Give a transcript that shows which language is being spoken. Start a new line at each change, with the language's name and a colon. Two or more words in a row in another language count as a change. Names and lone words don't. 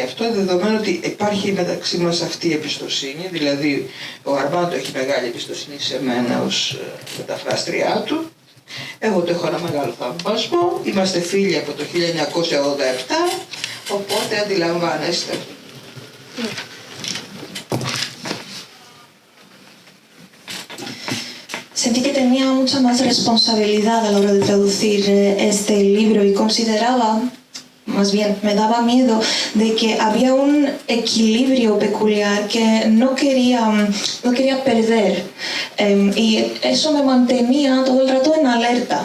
Greek: Αυτό είναι δεδομένο ότι υπάρχει μεταξύ μας αυτή η εμπιστοσύνη, δηλαδή ο Αρμάντο έχει μεγάλη εμπιστοσύνη σε μένα ως μεταφράστριά του. Εγώ το έχω ένα μεγάλο θαυμασμό, είμαστε φίλοι από το 1987, οπότε αντιλαμβάνεστε.
Spanish: Sentí que tenía mucha más responsabilidad a la hora de traducir este libro y consideraba, más bien me daba miedo de que había un equilibrio peculiar que no quería perder, y eso me mantenía todo el rato en alerta.